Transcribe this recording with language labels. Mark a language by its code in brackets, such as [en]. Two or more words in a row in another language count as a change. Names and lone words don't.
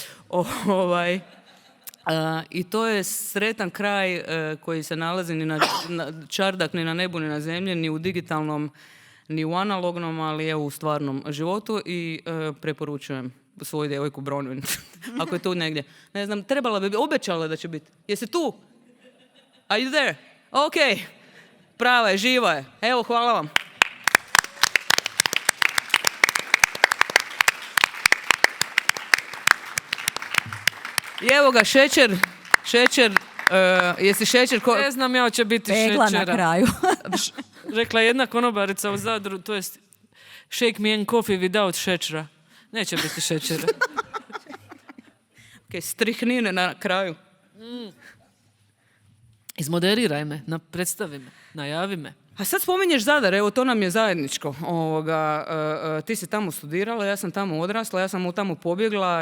[hr] I to je sretan kraj koji se nalazi ni na čardak, ni na nebu, ni na zemlji, ni u digitalnom, ni u analognom, ali evo u stvarnom životu i preporučujem svoju djevojku Bronwyn, ako je tu negdje. Ne znam, trebala bi, obećala da će biti. Jesi tu? [en] Are you there? [hr] Ok, prava je, živa je. Evo, hvala vam. I evo ga, šećer, jesi šećer? Ne znam, ja će biti Pegla šećera. na kraju. Rekla jedna konobarica u Zadru, to jest [en] shake me and coffee without [hr] šećera. Neće biti šećera. Ok, strihnine na kraju. Izmoderiraj me, predstavi me, najavi me. A sad spominješ Zadar, evo to nam je zajedničko. Ti si tamo studirala, ja sam tamo odrasla, ja sam tamo pobjegla.